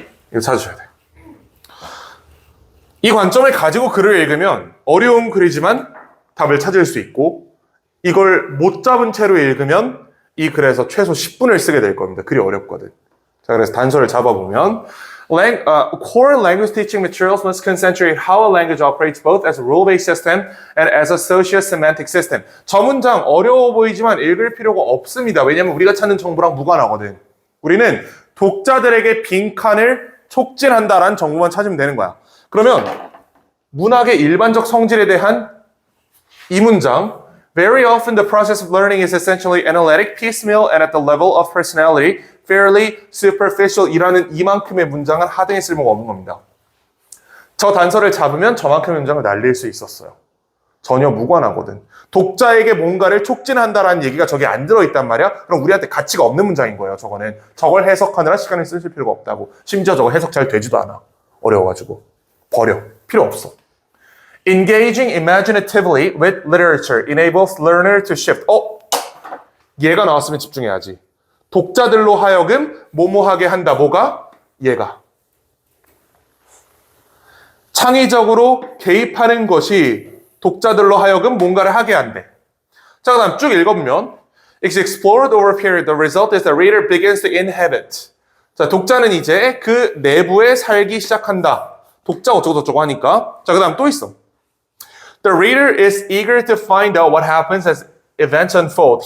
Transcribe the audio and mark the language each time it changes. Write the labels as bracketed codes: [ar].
[ko] 이거 찾으셔야 돼요. 이 관점을 가지고 글을 읽으면 어려운 글이지만 답을 찾을 수 있고 이걸 못 잡은 채로 읽으면 이 글에서 최소 10분을 쓰게 될 겁니다. 글이 어렵거든. 자, 그래서 단서를 잡아보면 [en] core language teaching materials must concentrate how a language operates both as a rule-based system and as a socio-semantic system. [ko] 저 문장 어려워 보이지만 읽을 필요가 없습니다. 왜냐하면 우리가 찾는 정보랑 무관하거든. 우리는 독자들에게 빈칸을 촉진한다라는 정보만 찾으면 되는 거야. 그러면 문학의 일반적 성질에 대한 이 문장 [en] Very often the process of learning is essentially analytic, piecemeal, and at the level of personality, fairly superficial [ko] 이라는 이만큼의 문장은 하등에 쓸모가 없는 겁니다. 저 단서를 잡으면 저만큼의 문장을 날릴 수 있었어요. 전혀 무관하거든. 독자에게 뭔가를 촉진한다라는 얘기가 저기 안 들어있단 말이야? 그럼 우리한테 가치가 없는 문장인 거예요, 저거는. 저걸 해석하느라 시간을 쓰실 필요가 없다고. 심지어 저거 해석 잘 되지도 않아. 어려워가지고. 버려. 필요 없어. [en] Engaging imaginatively with literature enables learner to shift. [ko] 얘가 나왔으면 집중해야지. 독자들로 하여금 뭐뭐하게 한다. 뭐가? 얘가. 창의적으로 개입하는 것이 독자들로 하여금 뭔가를 하게 한대. 자, 그 다음 쭉 읽어보면 [en] It's explored over a period. The result is the reader begins to inhabit. [ko] 자, 독자는 이제 그 내부에 살기 시작한다. 독자 어쩌고저쩌고 하니까. 자, 그 다음 또 있어. [en] The reader is eager to find out what happens as events unfold.